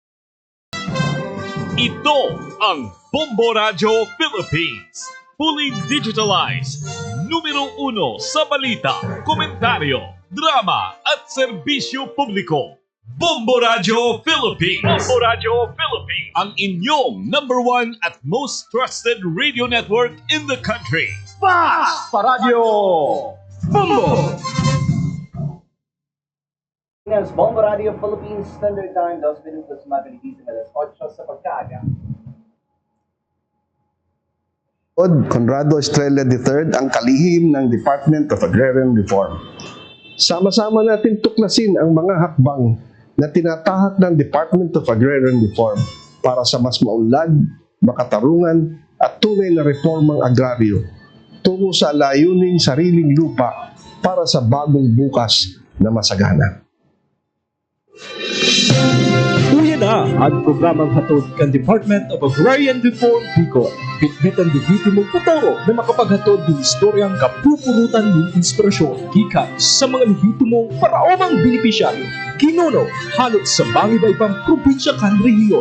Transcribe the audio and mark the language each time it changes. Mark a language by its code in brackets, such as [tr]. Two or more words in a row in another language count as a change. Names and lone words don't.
[tl] Ito ang Bombo Radio Philippines. [en] Fully digitalized. [tl] Numero 1 sa balita, komentaryo, drama at serbisyo publiko. Bombo Radio Philippines. Bombo Radio Philippines. Ang inyong [en] #1 at most trusted radio network in the country. Fast Radio Bombo! [tl] Bombo Radio Philippines Standard Time, 2 minutos mabilis alas 8 [bik] sa pagkaaga. [tl] Conrado Estrella III ang kalihim ng Department of Agrarian Reform. Sama-sama natin tuklasin ang mga hakbang na tinatahak ng Department of Agrarian Reform para sa mas maunlad, makatarungan at tunay na reformang agraryo tungo sa layuning sariling lupa para sa bagong bukas na masagana. [bik] Uya na ang programang hatod kan Department of Agrarian Reform Bicol. Bitbitan digiti mong putaro na makapaghatod ng istoryang kapupurutan ng inspirasyon gikan sa mga lehitimong paraomang benepisyaryo. Kinuno, halot sa bangibaybang probinsya kan rehiyon.